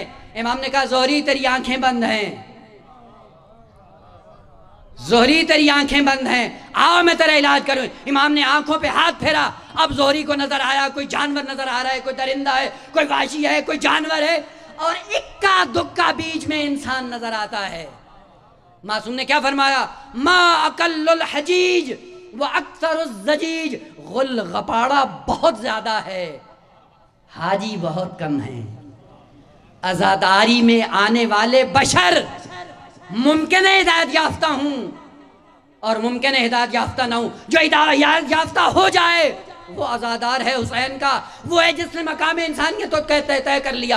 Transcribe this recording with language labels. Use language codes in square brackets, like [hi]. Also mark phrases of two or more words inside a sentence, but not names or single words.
[ur] امام نے کہا زہری تیری آنکھیں بند ہیں، زہری تیری آنکھیں بند ہیں، آؤ میں تیرا علاج کروں۔ امام نے آنکھوں پہ ہاتھ پھیرا، اب زہری کو نظر آیا کوئی جانور نظر آ رہا ہے، کوئی درندہ ہے، کوئی وحشی ہے، کوئی جانور ہے، اور اکا دکا بیچ میں انسان نظر آتا ہے۔ معصوم نے کیا فرمایا؟ [ar] ما اقل الحجیج و اکثر الزجیج، [ur] غل غپاڑا بہت زیادہ ہے، حاجی بہت کم ہیں۔ عزاداری میں آنے والے بشر ممکن ہے ہدایت یافتہ ہوں اور ممکن ہے ہدایت یافتہ نہ ہوں۔ جو ہدایت یافتہ ہو جائے وہ عزادار ہے حسین کا، وہ ہے جس نے مقام انسانیت تو طے کر لیا۔